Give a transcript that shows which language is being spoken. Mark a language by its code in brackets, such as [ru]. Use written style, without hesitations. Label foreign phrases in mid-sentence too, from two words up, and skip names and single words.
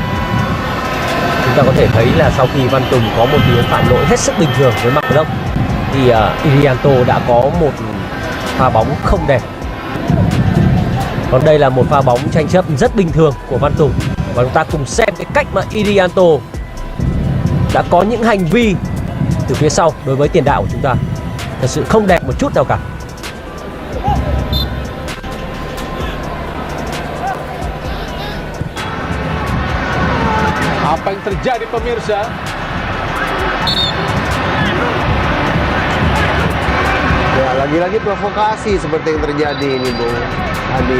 [vi] Chúng ta có thể thấy là sau khi Văn Tùng có một tình huống phạm lỗi hết sức bình thường với Mark Block thì Irianto đã có một pha bóng không đẹp. Còn đây là một pha bóng tranh chấp rất bình thường của Văn Tùng. Và chúng ta cùng xem cái cách mà Irianto đã có những hành vi từ phía sau đối với tiền đạo của chúng ta. Thật sự không đẹp một chút nào cả. [id] Apa yang terjadi pemirsa? Ya, lagi-lagi provokasi seperti yang terjadi ini, Bung Adi.